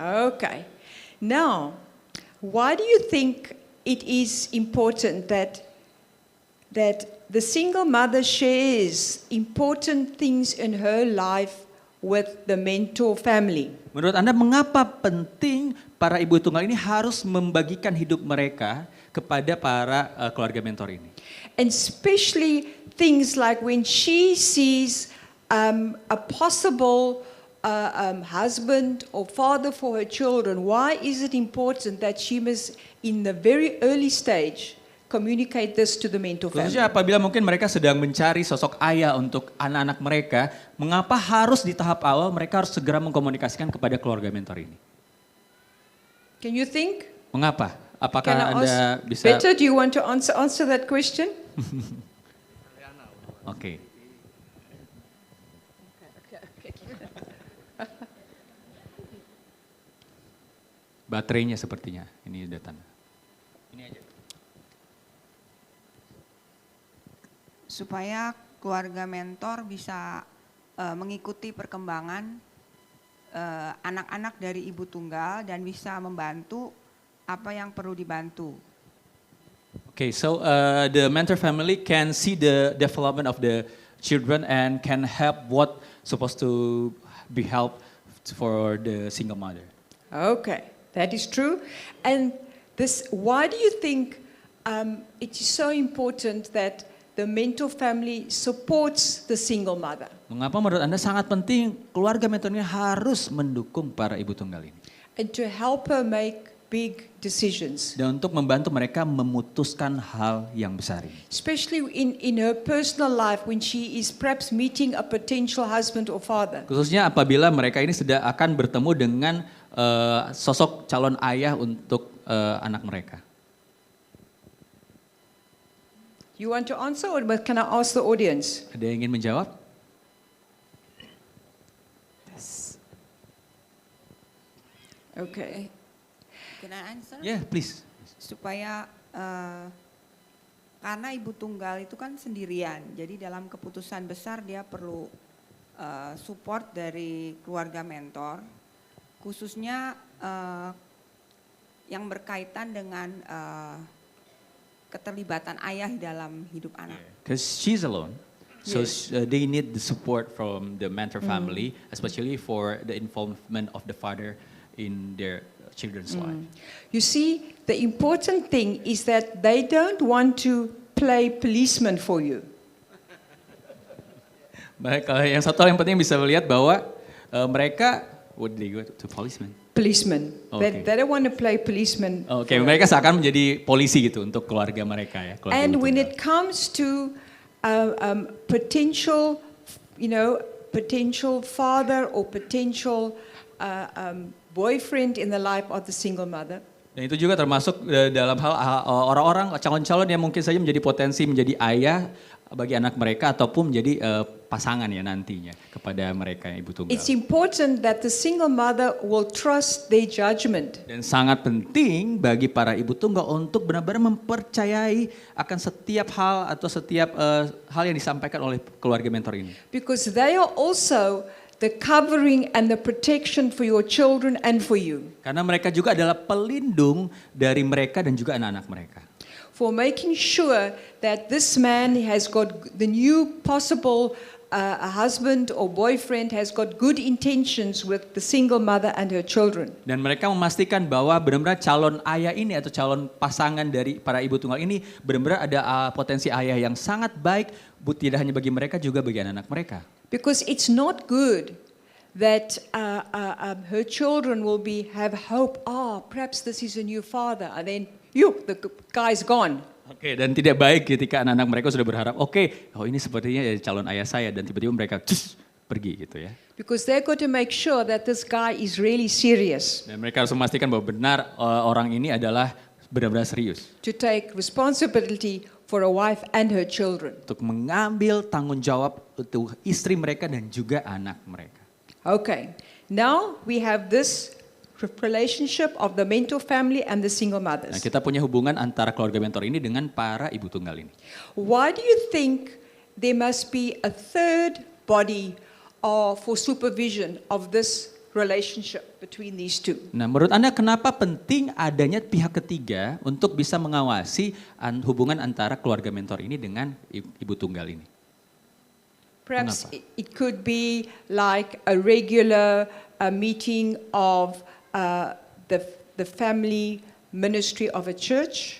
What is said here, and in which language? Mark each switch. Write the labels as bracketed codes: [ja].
[en] Okay. Now, why do you think it is important that the single mother shares important things in her life with the mentor family? [id] Menurut Anda mengapa penting para ibu tunggal ini harus membagikan hidup mereka kepada para keluarga mentor ini? [en] And especially things like when she sees a possible husband or father for her children, why is it important that she must, in the very early stage, communicate this to the mentor family. [id] Khususnya apabila mungkin mereka sedang mencari sosok ayah untuk anak-anak mereka, mengapa harus di tahap awal mereka harus segera mengkomunikasikan kepada keluarga mentor ini? [en] Can you think? [id] Mengapa? Apakah [en] Can I [id] Anda [en] ask? [id] bisa... [en] Better, do you want to answer that question? [id] Oke. Baterainya sepertinya, ini udah tanda. Ini aja. Supaya keluarga mentor bisa mengikuti perkembangan anak-anak dari ibu tunggal dan bisa membantu apa yang perlu dibantu. [en] Okay, so the mentor family can see the development of the children and can help what supposed to be helped for the single mother. Okay, that is true. And this, why do you think it is so important that the mentor family supports the single mother? [id] Mengapa menurut Anda sangat penting keluarga mentor ini harus mendukung para ibu tunggal ini? [en] And to help her make big decisions. [id] Dan untuk membantu mereka memutuskan hal yang besar ini. [en] Especially in her personal life when she is perhaps meeting a potential husband or father. [id] Khususnya apabila mereka ini sudah akan bertemu dengan sosok calon ayah untuk anak mereka. [en] You want to answer or can I ask the audience? [id] Ada yang ingin menjawab? [en] Okay. Can I answer? Yeah, please. [id] Supaya karena ibu tunggal itu kan sendirian, jadi dalam keputusan besar dia perlu support dari keluarga mentor, khususnya yang berkaitan dengan keterlibatan ayah dalam hidup anak. [en] Because she's alone. So Yes. they need the support from the mentor family, especially for the involvement of the father in their children's life. You see, the important thing is that they don't want to play policeman for you. [id] Baik, yang satu hal yang penting bisa melihat bahwa mereka, [en] what did they go to policeman? Policeman. Okay. They don't want to play policeman. [id] Oke, mereka seakan menjadi polisi gitu untuk keluarga mereka ya. Keluarga [en] And [id] ibu [en] when [id] tunggal. [en] it comes to potential, potential father or potential boyfriend in the life of the single mother, [id] Dan itu juga termasuk dalam hal orang-orang calon-calon yang mungkin saja menjadi potensi menjadi ayah bagi anak mereka ataupun menjadi pasangan ya nantinya kepada mereka ibu tunggal. [en] it's important that the single mother will trust their judgment. [id] Dan sangat penting bagi para ibu tunggal untuk benar-benar mempercayai akan setiap hal atau setiap hal yang disampaikan oleh keluarga mentor ini. [en] Because they are also the covering and the protection for your children and for you. [id] Karena mereka juga adalah pelindung dari mereka dan juga anak-anak mereka. [en] For making sure that this man has got the new possible a husband or boyfriend has got good intentions with the single mother and her children. [id] Dan mereka memastikan bahwa benar-benar calon ayah ini atau calon pasangan dari para ibu tunggal ini benar-benar ada potensi ayah yang sangat baik, tidak hanya bagi mereka juga bagi anak-anak mereka. [en] Because it's not good that her children will have hope. Oh, perhaps this is a new father, and then the guy's gone. [id] Oke, dan tidak baik ketika anak-anak mereka sudah berharap, oh ini sepertinya ya calon ayah saya, dan tiba-tiba mereka pergi gitu ya. [en] Because they're got to make sure that this guy is really serious [id] Dan mereka harus memastikan bahwa benar orang ini adalah benar-benar serius. [en] to take responsibility for a wife and her children. [id] Untuk mengambil tanggung jawab untuk istri mereka dan juga anak mereka. [en] Okay, now we have this relationship of the mentor family and the single [id] Nah, [en] mothers. [id] kita punya hubungan antara keluarga mentor ini dengan para ibu tunggal ini. [en] Why do you think there must be a third body for supervision of this relationship between these two? [id] Nah, menurut Anda kenapa penting adanya pihak ketiga untuk bisa mengawasi hubungan antara keluarga mentor ini dengan ibu tunggal ini? [en] Perhaps [id] Mengapa? [en] it could be like a regular meeting of the family ministry of a church,